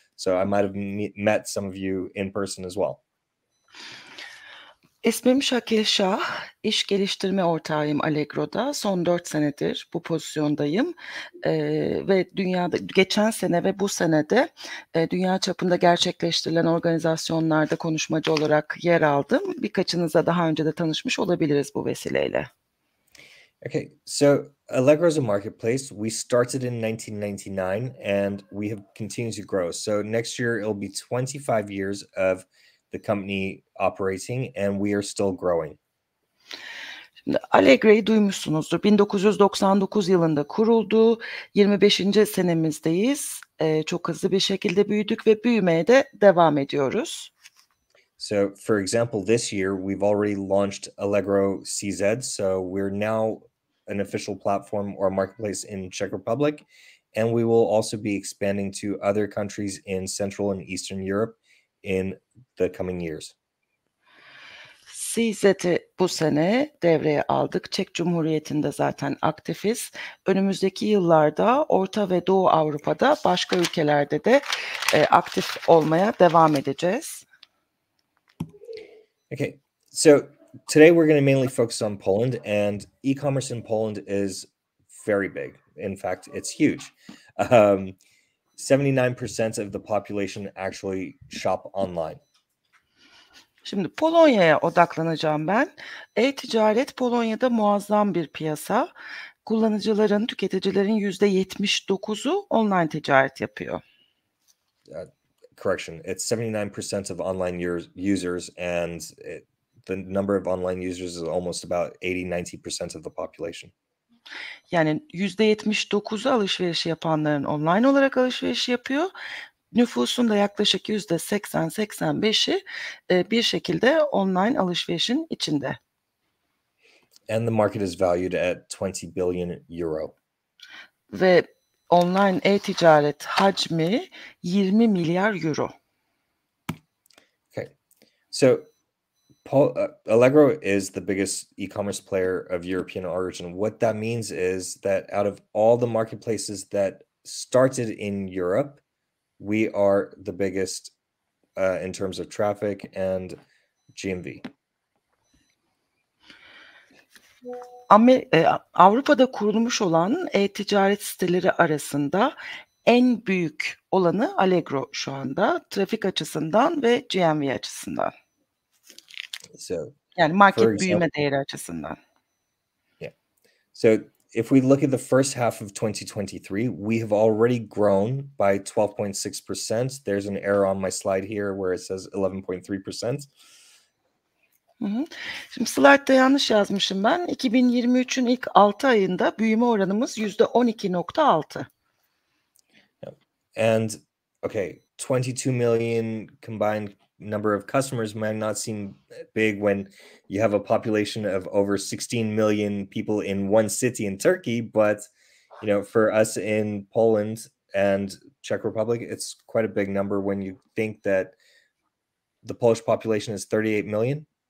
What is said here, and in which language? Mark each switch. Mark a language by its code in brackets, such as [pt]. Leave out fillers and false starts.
[en] So I might have met some of you in person as well. [tr] İsmim Shakhil Shah, iş geliştirme ortağıyım Allegro'da. Son 4 senedir bu pozisyondayım ve dünyada geçen sene ve bu senede dünya çapında gerçekleştirilen organizasyonlarda konuşmacı olarak yer aldım. Birkaçınızla daha önce de tanışmış olabiliriz bu vesileyle. [en] Okay, so Allegro is a marketplace. We started in 1999 and we have continued to grow. So next year it'll be 25 years of the company operating and we are still growing. [tr] Şimdi Allegro'yu duymuşsunuzdur. 1999 yılında kuruldu. 25. senemizdeyiz. Çok hızlı bir şekilde büyüdük ve büyümeye de devam ediyoruz. [en] So for example, this year we've already launched Allegro CZ. So we're now an official platform or marketplace in Czech Republic. And we will also be expanding to other countries in Central and Eastern Europe in the coming years. [tr] CZ'i bu sene devreye aldık. Çek Cumhuriyeti'nde zaten aktifiz. Önümüzdeki yıllarda Orta ve Doğu Avrupa'da başka ülkelerde de aktif olmaya devam edeceğiz. [en] Okay, so today we're going to mainly focus on Poland, and e-commerce in Poland is very big. In fact, it's huge. 79% of the population actually shop online. [tr] Şimdi Polonya'ya odaklanacağım ben. E-ticaret Polonya'da muazzam bir piyasa. Kullanıcıların, tüketicilerin %79'u online ticaret yapıyor. [en] Correction, it's 79% of online users and the number of online users is almost about 80-90% of the population. [tr] Yani %79'u alışveriş yapanların online olarak alışveriş yapıyor. Nüfusun da yaklaşık %80-85'i bir şekilde online alışverişin içinde. [en] And the market is valued at 20 billion euro. [tr] Ve online e-ticaret hacmi 20 milyar euro. [en] Okay, so Allegro is the biggest e-commerce player of European origin. What that means is that out of all the marketplaces that started in Europe, we are the biggest in terms of traffic and GMV. [tr] Avrupa'da kurulmuş olan e-ticaret siteleri arasında en büyük olanı Allegro şu anda, trafik açısından ve GMV açısından. [en] So, [tr] yani market büyüme değeri açısından. [en] Yeah. So if we look at the first half of 2023, we have already grown by 12.6%. There's an error on my slide here where it says 11.3%. [tr] Şimdi slide'da yanlış yazmışım ben. 2023'ün ilk 6 ayında büyüme oranımız %12.6. [en] And okay, 22 million combined number of customers might not seem big when you have a population of over 16 million people in one city in Turkey, but for us in Poland and Czech Republic, it's quite a big number when you think that the Polish population is 38 million.